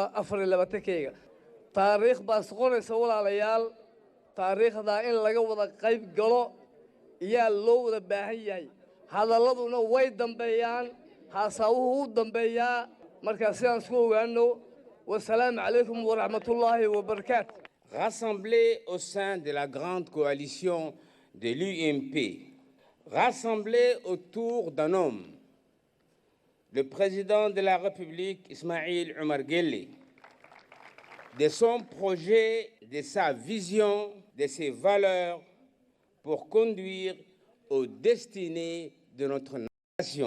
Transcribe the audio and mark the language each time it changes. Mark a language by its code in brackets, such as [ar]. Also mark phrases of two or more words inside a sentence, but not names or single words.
[so] 24-keyga taariikh baa soqonaysa walaalayaal taariikhdaa in laga wada qayb galo iyaa loo wada baahan yahay hadalladuna way dambeeyaan haasaawuhu u dambeeyaa markaa sidaan isku ogaano [ar] والسلام عليكم ورحمة الله وبركاته. [fr] Rassemblés au sein de la grande coalition de l'UMP, rassemblés autour d'un homme, le président de la République, Ismaïl Omar Guelleh, de son projet, de sa vision, de ses valeurs pour conduire aux destinées de notre nation.